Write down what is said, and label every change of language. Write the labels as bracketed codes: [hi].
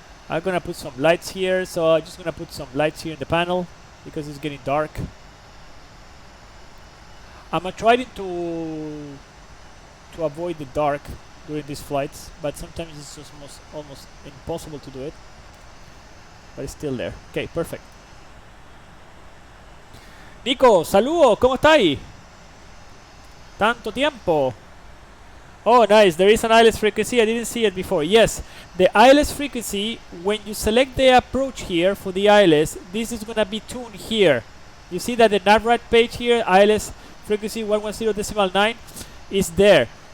[en] I'm gonna put some lights here, so I'm just gonna put some lights here in the panel because it's getting dark. I'm trying to avoid the dark during these flights, but sometimes it's just almost impossible to do it. But it's still there. Okay, perfect. [es] Nico, saludo, ¿cómo estáis? Tanto tiempo. [en] Oh, nice. There is an ILS frequency. I didn't see it before. Yes, the ILS frequency, when you select the approach here for the ILS, this is going to be tuned here. You see that the NavRad page here, ILS frequency 110.9, is there.